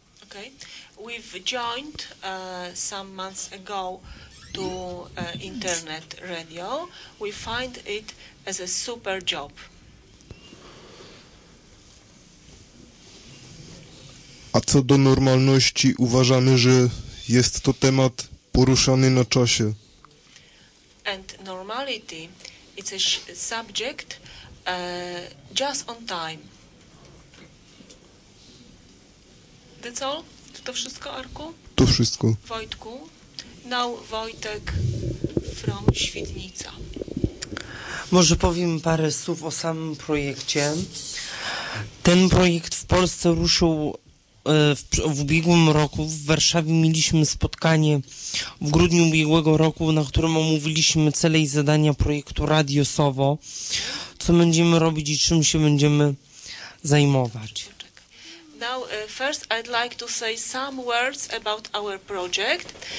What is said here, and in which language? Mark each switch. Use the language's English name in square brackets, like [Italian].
[English] Okay. We've joined some months ago to internet radio. We find it as a super job. [Polish] A co do normalności, uważamy, że jest to temat poruszany na czasie. [English] And normality, it's a subject just on time. That's all? [Polish] To wszystko, Arku? To wszystko. [English] Wojtku? Now Wojtek from Świdnica. [Polish] Może powiem parę słów o samym projekcie. Ten projekt w Polsce ruszył w ubiegłym roku. W Warszawie mieliśmy spotkanie w grudniu ubiegłego roku, na którym omówiliśmy cele i zadania projektu Radio Sovo, co będziemy robić i czym się będziemy zajmować. [English] Now, first I'd like to say some words about our project.